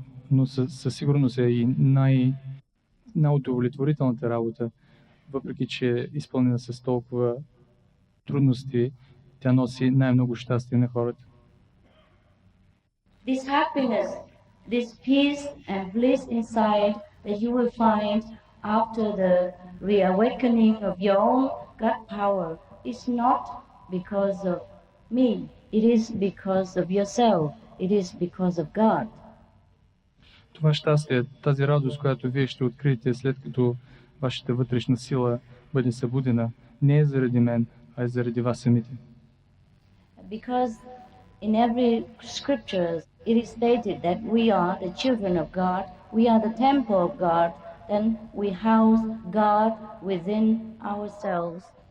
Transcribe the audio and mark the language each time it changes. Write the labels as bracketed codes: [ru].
[bg] Но със сигурност е и най-удовлетворителната работа, въпреки че е изпълнена с толкова трудности, тя носи най-много щастие на хората. [en] This happiness, this peace and bliss inside that you will find after the reawakening of your own God power is not because of me. It is because of yourself. It is because of God. [bg] Това щастие, тази радост, която вие ще откриете след като вашата вътрешна сила бъде събудена, не е заради мен, а е заради вас самите. [en] Because in every scripture it is stated that we are the children of God, we are the temple of God, then we house God within ourselves.